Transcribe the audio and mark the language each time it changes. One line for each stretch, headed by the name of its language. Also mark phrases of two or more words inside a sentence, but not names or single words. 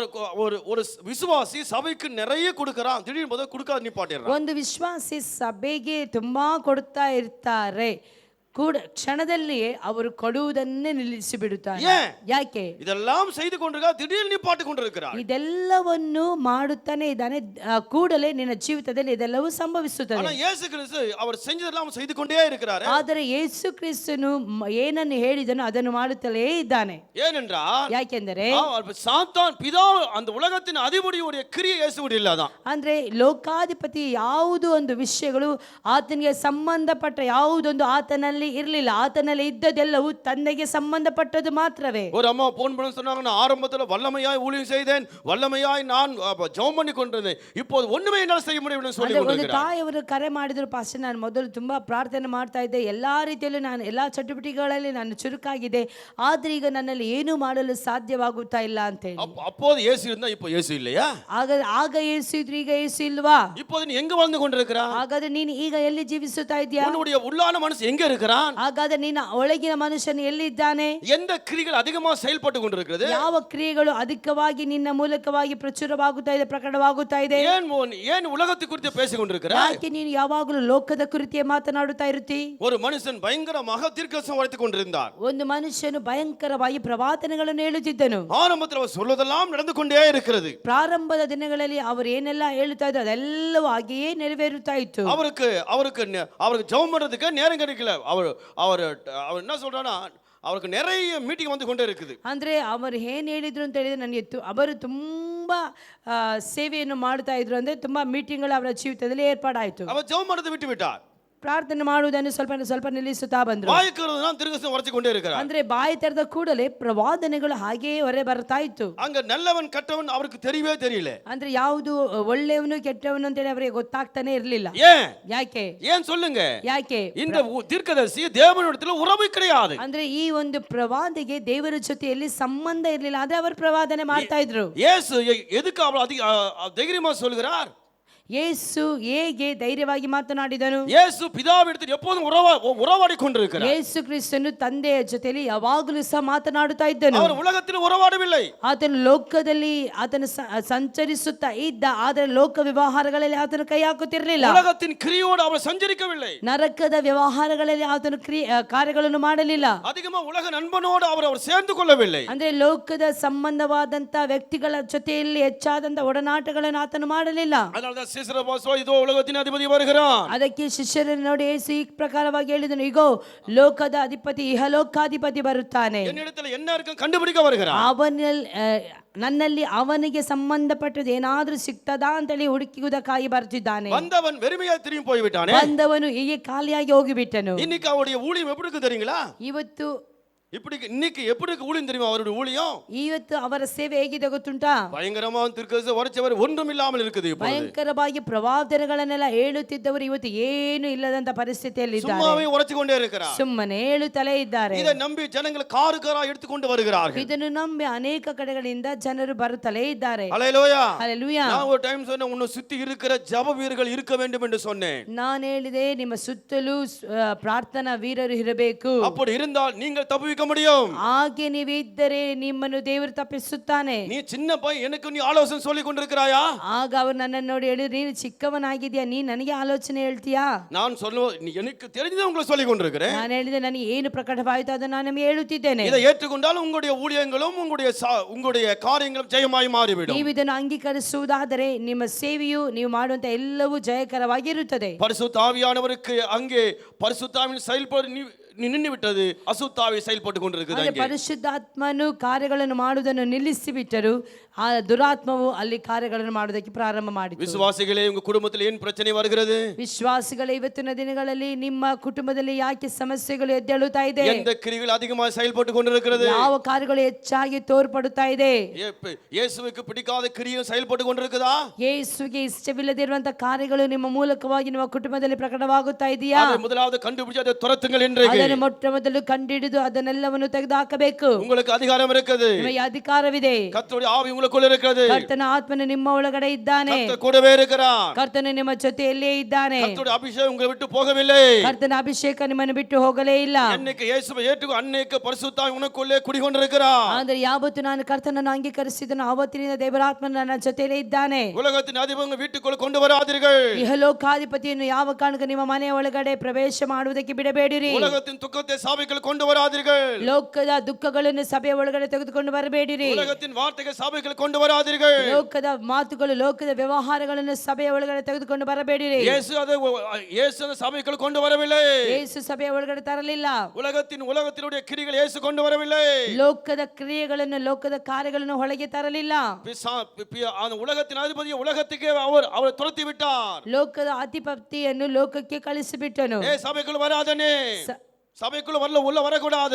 Tamil: ஒரு விசுவாசி சபைக்கு நிறைய கொடுக்கறான், திடீர்னு பார்த்தா கொடுக்காத நிப்பாட்டிடுறான்.
Kannada: ಒಂದು ವಿಶ್ವಾಸಿ ಸಭೆಗೆ ತುಂಬಾ ಕೊಡ್ತಾ ಇರ್ತಾರೆ, ಕೂಡ ಕ್ಷಣದಲ್ಲಿಯೇ ಅವರು ಕೊಡುವುದನ್ನೇ ನಿಲ್ಲಿಸಿ ಬಿಡುತ್ತಾರೆ. ಯಾಕೆ?
Tamil: இதெல்லாம் செய்து கொண்டிருக்கா, திடீர்னு நிப்பாட்டி கொண்டிருக்கிறார்.
Kannada: ಇದೆಲ್ಲವನ್ನು ಮಾಡುತ್ತಾನೆ ಇದ್ದಾನೆ, ಕೂಡಲೇ ನಿನ್ನ ಜೀವಿತದಲ್ಲಿ ಇದೆಲ್ಲವೂ ಸಂಭವಿಸುತ್ತದೆ.
Tamil: ஆனா இயேசு கிறிஸ்து அவர் செஞ்சதெல்லாம் செய்து கொண்டே இருக்கிறார்.
Kannada: ಆದರೆ ಯೇಸು ಕ್ರಿಸ್ತನು ಏನನ್ನು ಹೇಳಿದನೋ ಅದನ್ನು ಮಾಡುತ್ತಲೇ ಇದ್ದಾನೆ.
Tamil: ஏனென்றால்
Kannada: ಯಾಕೆಂದರೆ
Tamil: சாத்தான் பிதா அந்த உலகத்தின் அதிபதியுடைய கிரியை இயேசுவுடைய இல்லதான்.
Kannada: ಅಂದ್ರೆ ಲೋಕಾಧಿಪತಿ ಯಾವುದು ಒಂದು ವಿಷಯಗಳು ಆತನಿಗೆ ಸಂಬಂಧಪಟ್ಟ ಯಾವುದೊಂದು ಆತನಲ್ಲಿ ಇರಲಿಲ್ಲ. ಆತನಲ್ಲಿ ಇದ್ದದೆಲ್ಲವೂ ತನ್ನಿಗೆ ಸಂಬಂಧಪಟ್ಟದ್ದು ಮಾತ್ರವೇ.
Tamil: ஒரு அம்மா போன் பண்ண சொன்னாங்க, நான் ஆரம்பத்துல வல்லமையாய் ஊழியம் செய்தேன், வல்லமையாய் நான் ஜெபம் பண்ணி கொண்டிருந்தேன், இப்போது ஒண்ணுமே என்னால் செய்ய முடியவில்லை சொல்லி
Kannada: ಒಂದು
Tamil: கொண்டிருக்கிறார்.
Kannada: ತಾಯಿಯವರು ಕರೆ ಮಾಡಿದ್ರು, ಪಾಸ್ಟರ್ ನಾನು ಮೊದಲು ತುಂಬಾ ಪ್ರಾರ್ಥನೆ ಮಾಡ್ತಾ ಇದ್ದೆ, ಎಲ್ಲಾ ರೀತಿಯಲ್ಲೂ ನಾನು ಎಲ್ಲಾ ಚಟುವಟಿಕೆಗಳಲ್ಲಿ ನಾನು ಚುರುಕಾಗಿದೆ, ಆದ್ರೆ ಈಗ ನನ್ನಲ್ಲಿ ಏನು ಮಾಡಲು ಸಾಧ್ಯವಾಗುತ್ತಾ ಇಲ್ಲ ಅಂತ ಹೇಳಿ.
Tamil: அப்போது இயேசு இருந்தா இப்போ இயேசு இல்லையா?
Kannada: ಆಗ ಯೇಸು ಇದ್ರು, ಈಗ ಯೇಸು ಇಲ್ವಾ?
Tamil: இப்போது நீ எங்க வாழ்ந்து கொண்டிருக்கிறாய்?
Kannada: ಹಾಗಾದ್ರೆ ನೀನು ಈಗ ಎಲ್ಲಿ ಜೀವಿಸುತ್ತಾ ಇದೆಯಾ?
Tamil: உன்னுடைய உள்ளான மனசு எங்க இருக்கிறான்?
Kannada: ಹಾಗಾದ್ರೆ ನಿನ್ನ ಒಳಗಿನ ಮನುಷ್ಯನು ಎಲ್ಲಿದ್ದಾನೆ?
Tamil: எந்த கிரியைகள் அதிகமா செயல்பட்டு கொண்டிருக்கிறது?
Kannada: ಯಾವ ಕ್ರಿಯೆಗಳು ಅಧಿಕವಾಗಿ ನಿನ್ನ ಮೂಲಕವಾಗಿ ಪ್ರಚುರವಾಗುತ್ತಾ ಇದೆ, ಪ್ರಕಟವಾಗುತ್ತಾ ಇದೆ?
Tamil: ஏன் உலகத்தை குறித்து பேசிக் கொண்டிருக்கிறாய்?
Kannada: ಯಾಕೆ ನೀನು ಯಾವಾಗಲೂ ಲೋಕದ ಕುರಿತೇ ಮಾತನಾಡುತ್ತಾ ಇರುತ್ತಿ?
Tamil: ஒரு மனுஷன் பயங்கரமாக தீர்க்கதரிசனம் உரைத்துக் கொண்டிருந்தார்.
Kannada: ಒಂದು ಮನುಷ್ಯನು ಭಯಂಕರವಾಗಿ ಪ್ರವಾದನೆಗಳನ್ನು ಹೇಳುತ್ತಿದ್ದನು.
Tamil: ஆரம்பத்தில் அவர் சொல்வதெல்லாம் நடந்து கொண்டே இருக்கிறது.
Kannada: ಪ್ರಾರಂಭದ ದಿನಗಳಲ್ಲಿ ಅವರು ಏನೆಲ್ಲ ಹೇಳುತ್ತಾ ಇದ್ರು ಅದೆಲ್ಲವೂ ಹಾಗೆಯೇ ನೆರವೇರುತ್ತಾ ಇತ್ತು.
Tamil: அவருக்கு ஜெபம் பண்றதுக்கு நேரம் கிடைக்கல. அவர் என்ன சொல்றானா, அவருக்கு நிறைய மீட்டிங் வந்து கொண்டே இருக்குது.
Kannada: ಅಂದ್ರೆ ಅವರು ಏನ್ ಹೇಳಿದ್ರು ಅಂತ ಹೇಳಿದ್ರೆ, ನನಗೆ ಅವರು ತುಂಬಾ ಸೇವೆಯನ್ನು ಮಾಡ್ತಾ ಇದ್ರು, ಅಂದ್ರೆ ತುಂಬಾ ಮೀಟಿಂಗ್ಗಳು ಅವರ ಜೀವಿತದಲ್ಲಿ ಏರ್ಪಾಡಾಯಿತು.
Tamil: அவர் ஜெபம் பண்றதை விட்டு விட்டார்.
Kannada: ಪ್ರಾರ್ಥನೆ ಮಾಡುವುದನ್ನು ಸ್ವಲ್ಪ ಸ್ವಲ್ಪ ನಿಲ್ಲಿಸುತ್ತಾ ಬಂದ್ರು.
Tamil: வாய்க்கிறது தான் திருக்கசம் உரைச்சு கொண்டே இருக்கிறார்.
Kannada: ಅಂದ್ರೆ ಬಾಯಿ ತೆರೆದ ಕೂಡಲೇ ಪ್ರವಾದನೆಗಳು ಹಾಗೆಯೇ ಹೊರ ಬರ್ತಾ ಇತ್ತು.
Tamil: அங்க நல்லவன் கெட்டவன் அவருக்கு தெரியவே தெரியல.
Kannada: ಅಂದ್ರೆ ಯಾವುದು ಒಳ್ಳೆಯವನು ಕೆಟ್ಟವನು ಅಂತೇಳಿ ಅವರಿಗೆ ಗೊತ್ತಾಗ್ತಾನೆ ಇರ್ಲಿಲ್ಲ.
Tamil: ஏன்
Kannada: ಯಾಕೆ
Tamil: ஏன் சொல்லுங்க.
Kannada: ಯಾಕೆ
Tamil: இந்த தீர்க்கதரிசி தேவனிடத்துல உறவு கிடையாது.
Kannada: ಅಂದ್ರೆ ಈ ಒಂದು ಪ್ರವಾದಿಗೆ ದೇವರ ಜೊತೆಯಲ್ಲಿ ಸಂಬಂಧ ಇರಲಿಲ್ಲ, ಆದ್ರೆ ಅವರು ಪ್ರವಾದನೆ ಮಾಡ್ತಾ ಇದ್ರು.
Tamil: இயேசு எதுக்கு அவ்வளவு தைரியமா சொல்கிறார்?
Kannada: ಯೇಸು ಹೇಗೆ ಧೈರ್ಯವಾಗಿ ಮಾತನಾಡಿದನು?
Tamil: இயேசு பிதாவிடத்தில் எப்போதும் உறவாடி கொண்டிருக்கிறார்.
Kannada: ಯೇಸು ಕ್ರಿಸ್ತನು ತಂದೆಯ ಜೊತೆಯಲ್ಲಿ ಯಾವಾಗಲೂ ಸಹ ಮಾತನಾಡುತ್ತಾ ಇದ್ದನು.
Tamil: அவர் உலகத்தில் உறவாடவில்லை.
Kannada: ಆತನು ಲೋಕದಲ್ಲಿ ಆತನು ಸಂಚರಿಸುತ್ತಾ ಇದ್ದ, ಆದರೆ ಲೋಕ ವ್ಯವಹಾರಗಳಲ್ಲಿ ಆತನು ಕೈ ಹಾಕುತ್ತಿರಲಿಲ್ಲ.
Tamil: உலகத்தின் கிரியோடு அவர் சஞ்சரிக்கவில்லை.
Kannada: ನರಕದ ವ್ಯವಹಾರಗಳಲ್ಲಿ ಆತನು ಕಾರ್ಯಗಳನ್ನು ಮಾಡಲಿಲ್ಲ.
Tamil: அதிகமா உலக நண்பனோடு அவர் சேர்ந்து கொள்ளவில்லை.
Kannada: ಅಂದ್ರೆ ಲೋಕದ ಸಂಬಂಧವಾದಂತ ವ್ಯಕ್ತಿಗಳ ಜೊತೆಯಲ್ಲಿ ಹೆಚ್ಚಾದಂತ ಒಡನಾಟಗಳನ್ನು ಆತನು ಮಾಡಲಿಲ್ಲ.
Tamil: அதனால சீசரபாசோ இதோ உலகத்தின் அதிபதி வருகிறார்.
Kannada: ಅದಕ್ಕೆ ಶಿಷ್ಯರನ್ನು ನೋಡಿ ಯೇಸು ಈ ಪ್ರಕಾರವಾಗಿ ಹೇಳಿದನು, ಈಗೋ ಲೋಕದ ಅಧಿಪತಿ ಇಹಲೋಕಾಧಿಪತಿ ಬರುತ್ತಾನೆ.
Tamil: என்னிடத்தில் என்ன இருக்கு கண்டுபிடிக்க வருகிறார்.
Kannada: ನನ್ನಲ್ಲಿ ಅವನಿಗೆ ಸಂಬಂಧಪಟ್ಟದ್ದು ಏನಾದ್ರೂ ಸಿಗ್ತದಾ ಅಂತೇಳಿ ಹುಡುಕುವುದಕ್ಕಾಗಿ ಬರ್ತಿದ್ದಾನೆ.
Tamil: வந்தவன் வெறுமையாய் திரும்பி போய்விட்டானே.
Kannada: ಬಂದವನು ಹೀಗೆ ಖಾಲಿಯಾಗಿ ಹೋಗಿಬಿಟ್ಟನು.
Tamil: இன்னைக்கு அவருடைய ஊழியம் எப்படி இருக்கு தெரியுங்களா?
Kannada: ಇವತ್ತು
Tamil: இன்னைக்கு எப்படி ஊழியம் தெரியுமா? அவருடைய ஊழியம்
Kannada: ಇವತ್ತು ಅವರ ಸೇವೆ ಹೇಗಿದೆ ಗೊತ್ತುಂಟಾ?
Tamil: பயங்கரமான திருக்கதரிசி உரைச்சவர் ஒன்றும் இல்லாமல் இருக்குது.
Kannada: ಭಯಂಕರವಾಗಿ ಪ್ರವಾದನೆಗಳನ್ನೆಲ್ಲ ಹೇಳುತ್ತಿದ್ದವರು ಇವತ್ತು ಏನು ಇಲ್ಲದಂತ ಪರಿಸ್ಥಿತಿಯಲ್ಲಿ ಇದ್ದಾರೆ.
Tamil: சும்மாவே உரைச்சு கொண்டே இருக்கிறார்.
Kannada: ಸುಮ್ಮನೆ ಹೇಳುತ್ತಲೇ ಇದ್ದಾರೆ.
Tamil: இதை நம்பி ஜனங்கள் காரு காரா எடுத்துக்கொண்டு வருகிறார்கள்.
Kannada: ಇದನ್ನು ನಂಬಿ ಅನೇಕ ಕಡೆಗಳಿಂದ ಜನರು ಬರುತ್ತಲೇ ಇದ್ದಾರೆ.
Tamil: ஹல்லேலூயா.
Kannada: ಹಲ್ಲೆಲೂಯಾ.
Tamil: நான் ஒரு டைம் சொன்னேன், உன்னை சுத்தி இருக்கிற ஜெப வீரர்கள் இருக்க வேண்டும் என்று சொன்னேன்.
Kannada: ನಾನು ಹೇಳಿದೆ, ನಿಮ್ಮ ಸುತ್ತಲೂ ಪ್ರಾರ್ಥನಾ ವೀರರು ಇರಬೇಕು.
Tamil: அப்படி இருந்தால் நீங்கள் தப்பிக்க முடியும்.
Kannada: ಹಾಗೆ ನೀವಿದ್ದರೆ ನಿಮ್ಮನ್ನು ದೇವರು ತಪ್ಪಿಸುತ್ತಾನೆ.
Tamil: நீ சின்ன பையன், எனக்கு நீ ஆலோசனை சொல்லி கொண்டிருக்கிறாயா?
Kannada: ಆಗ ಅವರು ನನ್ನನ್ನು ನೋಡಿ ಹೇಳಿದ್ರು, ನೀನು ಚಿಕ್ಕವನಾಗಿದ್ಯಾ, ನೀ ನನಗೆ ಆಲೋಚನೆ ಹೇಳ್ತೀಯಾ?
Tamil: நான் எனக்கு தெரிஞ்சதை உங்களுக்கு சொல்லி கொண்டிருக்கிறேன்.
Kannada: ನಾನು ಹೇಳಿದೆ, ನನಗೆ ಏನು ಪ್ರಕಟವಾಯಿತು ಅದನ್ನು ನಾನು ನಿಮಗೆ ಹೇಳುತ್ತಿದ್ದೇನೆ.
Tamil: இதை ஏற்றுக்கொண்டால் உங்களுடைய ஊழியங்களும் உங்களுடைய காரியங்களும் ஜெயமாய் மாறிவிடும்.
Kannada: ನೀವು ಇದನ್ನು ಅಂಗೀಕರಿಸುವುದಾದರೆ ನಿಮ್ಮ ಸೇವೆಯು ನೀವು ಮಾಡುವಂತ ಎಲ್ಲವೂ ಜಯಕರವಾಗಿರುತ್ತದೆ.
Tamil: பரிசுத்த ஆவியானவருக்கு அங்கே பரிசுத்தாவின் செயல்பாடு நின்று விட்டது. அசுத்தாவி செயல்பட்டு கொண்டிருக்குது.
Kannada: ಪರಿಶುದ್ಧಾತ್ಮನು ಕಾರ್ಯಗಳನ್ನು ಮಾಡುವುದನ್ನು ನಿಲ್ಲಿಸಿ ಬಿಟ್ಟರು, ಆ ದುರಾತ್ಮವು ಅಲ್ಲಿ ಕಾರ್ಯಗಳನ್ನು ಮಾಡುವುದಕ್ಕೆ ಪ್ರಾರಂಭ ಮಾಡಿತು.
Tamil: விசுவாசிகளே, உங்க குடும்பத்தில் ஏன் பிரச்சனை வருகிறது?
Kannada: ವಿಶ್ವಾಸಿಗಳೇ, ಇವತ್ತಿನ ದಿನಗಳಲ್ಲಿ ನಿಮ್ಮ ಕುಟುಂಬದಲ್ಲಿ ಯಾಕೆ ಸಮಸ್ಯೆಗಳು ಎದ್ದೇಳುತ್ತಾ ಇದೆ?
Tamil: எந்த கிரிகள் அதிகமாக செயல்பட்டு கொண்டிருக்கிறது?
Kannada: ಯಾವ ಕಾರ್ಯಗಳು ಹೆಚ್ಚಾಗಿ ತೋರ್ಪಡುತ್ತಾ ಇದೆ?
Tamil: இயேசுவுக்கு பிடிக்காத கிரியும் செயல்பட்டு கொண்டிருக்குதா?
Kannada: ಯೇಸುವಿಗೆ ಇಷ್ಟವಿಲ್ಲದಿರುವಂತ ಕಾರ್ಯಗಳು ನಿಮ್ಮ ಮೂಲಕವಾಗಿ ನಿಮ್ಮ ಕುಟುಂಬದಲ್ಲಿ ಪ್ರಕಟವಾಗುತ್ತಾ ಇದೆಯಾ?
Tamil: அதை முதலாவது கண்டுபிடிச்சு அதை துரத்துங்கள் இன்றைக்கு.
Kannada: ಅದನ್ನು ಮೊಟ್ಟ ಮೊದಲು ಕಂಡಿಡಿದು ಅದನ್ನೆಲ್ಲವನ್ನು ತೆಗೆದುಹಾಕಬೇಕು.
Tamil: உங்களுக்கு அதிகாரம் இருக்குது.
Kannada: ನಿಮಗೆ ಅಧಿಕಾರವಿದೆ.
Tamil: கர்த்தருடைய ஆவி உங்களுக்குள்ள இருக்கிறது.
Kannada: ಕರ್ತನ ಆತ್ಮನು ನಿಮ್ಮ ಒಳಗಡೆ ಇದ್ದಾನೆ.
Tamil: கர்த்தர் கூடவே இருக்கிறார்.
Kannada: ಕರ್ತನು ನಿಮ್ಮ ಜೊತೆಯಲ್ಲೇ ಇದ್ದಾನೆ.
Tamil: கர்த்தருடைய அபிஷேகம் உங்களை விட்டு போகவில்லை.
Kannada: ಕರ್ತನ ಅಭಿಷೇಕ ನಿಮ್ಮನ್ನು ಬಿಟ್ಟು ಹೋಗಲೇ ಇಲ್ಲ.
Tamil: இன்னைக்கு இயேசுவை ஏற்றுக்கொண்டு அன்னைக்கு பரிசுத்தாவி உனக்குள்ளே குடிகொண்டிருக்கிறார்.
Kannada: ಅಂದ್ರೆ ಯಾವತ್ತು ನಾನು ಕರ್ತನನ್ನು ಅಂಗೀಕರಿಸಿದನೋ ಆವತ್ತಿನಿಂದ ದೇವರಾತ್ಮನು ನನ್ನ ಜೊತೆಯಲ್ಲೇ ಇದ್ದಾನೆ.
Tamil: உலகத்தின் அதிபதி வீட்டுக்குள்ள கொண்டு வராதீர்கள்.
Kannada: ಇಹಲೋಕಾಧಿಪತಿಯನ್ನು ಯಾವ ಕಾರಣಕ್ಕೂ ನಿಮ್ಮ ಮನೆಯ ಒಳಗಡೆ ಪ್ರವೇಶ ಮಾಡುವುದಕ್ಕೆ ಬಿಡಬೇಡಿರಿ.
Tamil: உலகத்தின் துக்கத்தை சபைக்குள் கொண்டு வராதீர்கள்.
Kannada: ಲೋಕದ ದುಃಖಗಳನ್ನು ಸಭೆಯ ಒಳಗಡೆ ತೆಗೆದುಕೊಂಡು ಬರಬೇಡಿರಿ.
Tamil: உலகத்தின் வார்த்தைகள் சபைக்குள் கொண்டு வராதீர்கள்.
Kannada: ಲೋಕದ ಮಾತುಗಳು, ಲೋಕದ ವ್ಯವಹಾರಗಳನ್ನು ಸಭೆಯ ಒಳಗಡೆ ತೆಗೆದುಕೊಂಡು ಬರಬೇಡಿರಿ.
Tamil: இயேசு அந்த சபைக்குள் கொண்டு வரவில்லை.
Kannada: ಯೇಸು ಸಭೆಯ ಒಳಗಡೆ ತರಲಿಲ್ಲ.
Tamil: உலகத்தினுடைய கிரிகள் இயேசு கொண்டு வரவில்லை.
Kannada: ಲೋಕದ ಕ್ರಿಯೆಗಳನ್ನು, ಲೋಕದ ಕಾರ್ಯಗಳನ್ನು ಒಳಗೆ ತರಲಿಲ್ಲ.
Tamil: உலகத்தின் அதிபதியை உலகத்துக்கே அவர் துரத்தி விட்டார்.
Kannada: ಲೋಕದ ಅಧಿಪತಿಯನ್ನು ಲೋಕಕ್ಕೆ ಕಳಿಸಿಬಿಟ್ಟನು.
Tamil: சபைக்குள் வராதனே, சபைக்குள்ள உள்ள வரக்கூடாது.